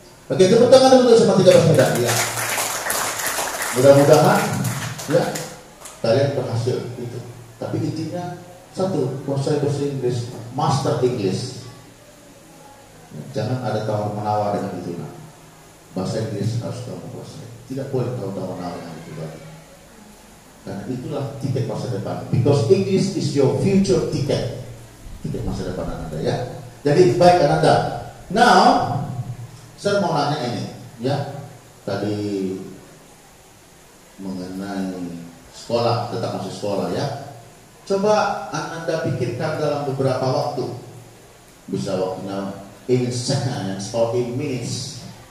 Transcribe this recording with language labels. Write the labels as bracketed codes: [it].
[id] Oke, tepuk tangan dulu SMA 13 Medan ya. Mudah-mudahan ya kalian berhasil itu. Tapi intinya satu, kuasai bahasa Inggris, [en] master English. [id] Jangan ada tawar menawar dengan itu. Nah, bahasa Inggris harus kamu kuasai. Tidak boleh tawar menawar dengan itu. Karena itulah tiket masa depan. [en] Because English is your future ticket. [id] Tiket masa depan Anda ya. Jadi baik Anda. Now, saya mau nanya ini ya. Tadi mengenai sekolah, tetap masih sekolah ya. Coba Anda pikirkan dalam beberapa waktu. Bisa waktunya [en] in seconds or in minutes.